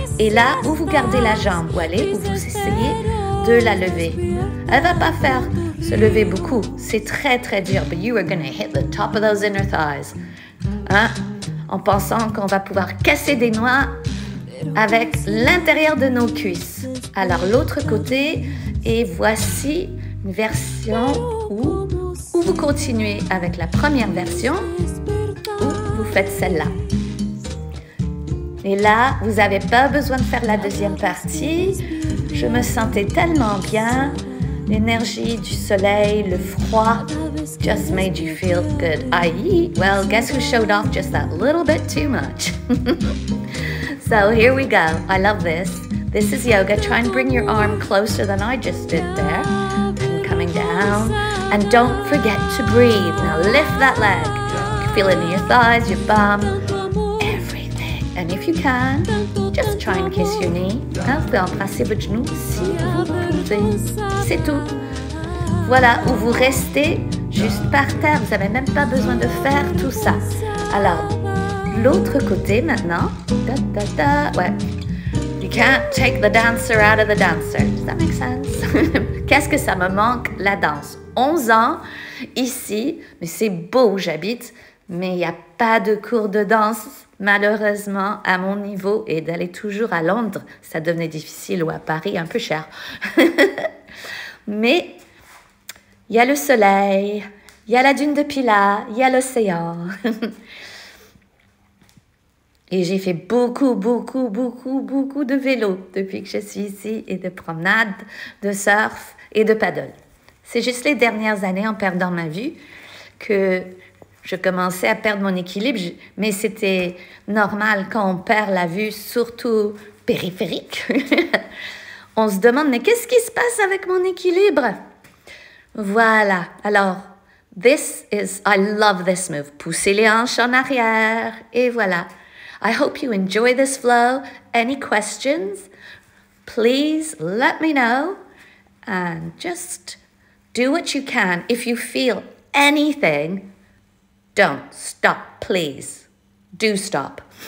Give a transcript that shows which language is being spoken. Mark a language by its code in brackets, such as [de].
[fr] Et là où vous gardez la jambe, où vous essayez de la lever. Elle va pas faire se lever beaucoup. C'est très très dur. [en] But you are going to hit the top of those inner thighs. Hein? [fr] En pensant qu'on va pouvoir casser des noix avec l'intérieur de nos cuisses. Alors l'autre côté, et voici une version où vous continuez avec la première version ou vous faites celle-là. Et là, vous n'avez pas besoin de faire la deuxième partie. Je me sentais tellement bien. L'énergie du soleil, le froid, [en] just made you feel good. I.e., well, guess who showed off just that little bit too much? So here we go. I love this. This is yoga. Try and bring your arm closer than I just did there. And coming down. And don't forget to breathe. Now lift that leg. You feel it in your thighs, your bum, everything. And if you can, just try and kiss your knee. [fr] Hein, vous pouvez embrasser votre genou si vous pouvez. C'est tout. Voilà, où vous restez juste par terre. Vous n'avez même pas besoin de faire tout ça. Alors, l'autre côté maintenant. Da, da, da. Ouais. [en] You can't take the dancer out of the dancer. Does that make sense? [fr] Qu'est-ce que ça me manque, la danse? 11 ans, ici, mais c'est beau où j'habite, mais il n'y a pas de cours de danse, malheureusement, à mon niveau, et d'aller toujours à Londres, ça devenait difficile, ou à Paris, un peu cher. Mais il y a le soleil, il y a la dune de Pilat, il y a l'océan. Et j'ai fait beaucoup de vélo depuis que je suis ici, et de promenade, de surf et de paddle. C'est juste les dernières années, en perdant ma vue, que je commençais à perdre mon équilibre. Mais c'était normal quand on perd la vue, surtout périphérique. On se demande, mais qu'est-ce qui se passe avec mon équilibre? Voilà. Alors, [en] I love this move. [fr] Poussez les hanches en arrière. Et voilà. [en] I hope you enjoy this flow. Any questions? Please let me know. And just do what you can. If you feel anything, don't stop, please. Do stop.